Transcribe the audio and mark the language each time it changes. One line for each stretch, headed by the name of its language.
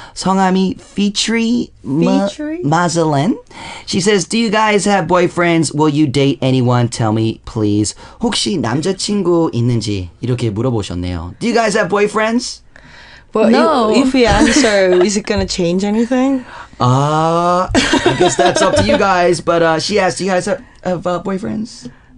Korean: 성함이 Fitri Mazalen.
English: She says, do you guys have boyfriends? Will you date anyone? Tell me, please.
Korean: 혹시 남자친구 있는지 이렇게 물어보셨네요.
English: Do you guys have boyfriends? Well, No. if we answer, is it going to change anything? I guess that's up to you guys. But she asked, do you guys have boyfriends?